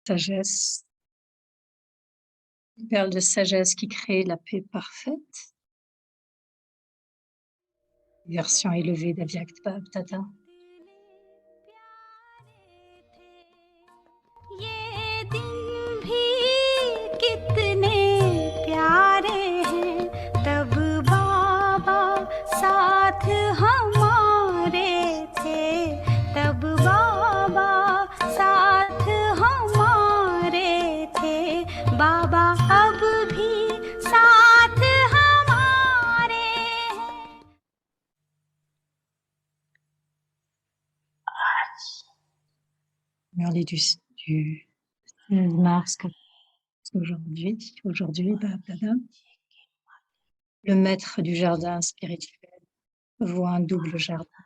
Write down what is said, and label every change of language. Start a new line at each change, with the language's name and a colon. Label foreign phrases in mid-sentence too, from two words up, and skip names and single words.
French: sagesse, une perle de sagesse qui crée la paix parfaite, version élevée d'Avyakta Tata.
Hindi: ये दिन भी कितने प्यारे हैं तब बाबा साथ हमारे थे तब बाबा साथ हमारे थे बाबा अब भी साथ हमारे हैं
French: Merlet du 16 mars, aujourd'hui, Dada, le maître du jardin spirituel voit un double jardin.